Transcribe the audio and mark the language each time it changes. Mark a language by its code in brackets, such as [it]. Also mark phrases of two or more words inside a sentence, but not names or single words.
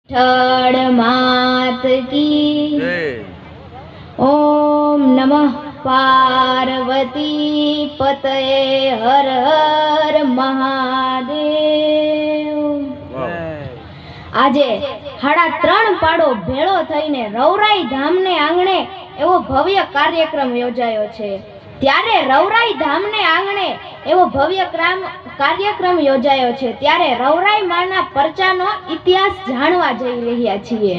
[sa] ठड़ मात की ओम नमः पार्वती पतये हर हर महादेव। [gu] આજે 3.5 પાડો ભેળો થઈને રવરાઈ ધામને આંગણે એવો ભવ્ય કાર્યક્રમ યોજાયો છે। ત્યારે રવરાઈ ધામને આંગણે એવો ભવ્ય કાર્યક્રમ યોજાયો છે ત્યારે રવરાઈ માના પરચાનો ઇતિહાસ જાણવા જઈ રહ્યા છીએ।